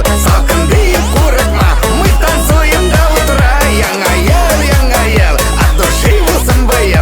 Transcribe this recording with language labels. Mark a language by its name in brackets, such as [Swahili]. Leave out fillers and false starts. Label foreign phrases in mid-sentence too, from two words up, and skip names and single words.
[Tatar] Салкын дип курыкма, [Russian] мы танцуем до утра. [Tatar] Яңа ел, [Russian] от души [Tatar] улсын быел.